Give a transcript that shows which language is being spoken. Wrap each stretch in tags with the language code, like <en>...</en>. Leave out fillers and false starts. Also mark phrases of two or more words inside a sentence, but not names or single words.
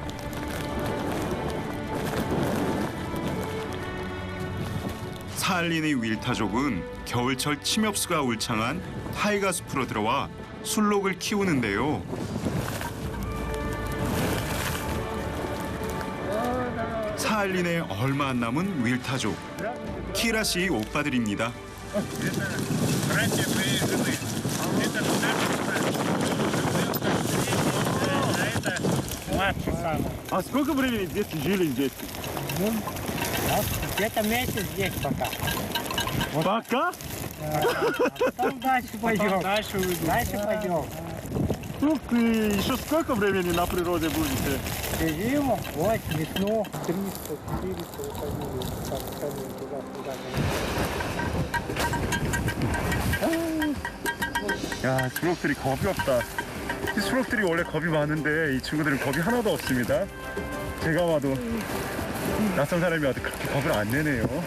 <ko>사할린의 윌타족은 겨울철 침엽수가 울창한 타이가 숲으로 들어와 술록을 키우는데요. 사할린에 얼마 안 남은 윌타족, 키라 씨의 오빠들입니다.</ko> <ru>А сколько времени здесь жили здесь? Где-то месяц здесь пока. Пока? Потом дальше пойдем. Дальше пойдем. Ух ты, еще сколько времени на природе будете? Зиму, вот, весну, 300, 400, выходили.</ru> <ko>야, 수록들이 겁이 없다. 이 수록들이 원래 겁이 많은데 이 친구들은 겁이 하나도 없습니다. 제가 봐도 낯선 사람이 와도 그렇게 겁을 안 내네요.</ko>